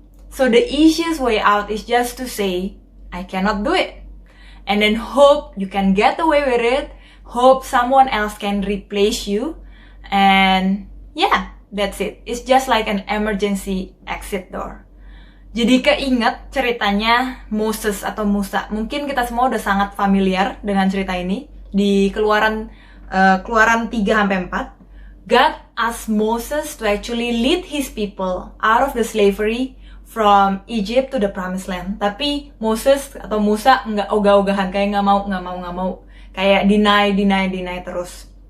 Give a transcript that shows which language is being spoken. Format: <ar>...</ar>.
<en>So the easiest way out is just to say, I cannot do it. And then hope you can get away with it. Hope someone else can replace you. And yeah, that's it. It's just like an emergency exit door.</en> <id>Jadi keinget ceritanya Moses atau Musa. Mungkin kita semua udah sangat familiar dengan cerita ini. Di Keluaran 3-4.</id> <en>God asked Moses to actually lead his people out of the slavery from Egypt to the promised land.</en> <id>Tapi Moses atau Musa nggak ogah-ogahan, kayak nggak mau, kayak deny terus.</id>